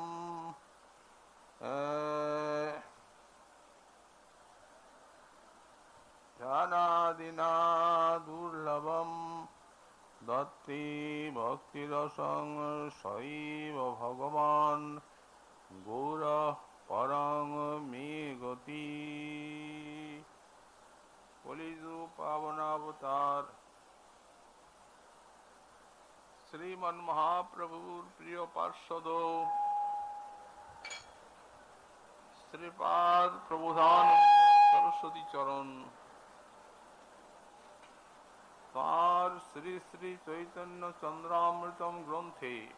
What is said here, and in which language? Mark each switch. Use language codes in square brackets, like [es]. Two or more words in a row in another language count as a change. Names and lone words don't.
[sa] ध्यानादिना दुर्लभम् दत्ते भक्तिरसं सैव भगवान् गौर परं मे गति कलिजुग पावनावतार [bn] শ্রীমন মহাপ্রভুর প্রিয় পার্ষদ শ্রীপাদ প্রবোধান সরস্বতী চরণ তাঁর শ্রী শ্রী চৈতন্য চন্দ্রামৃতম গ্রন্থে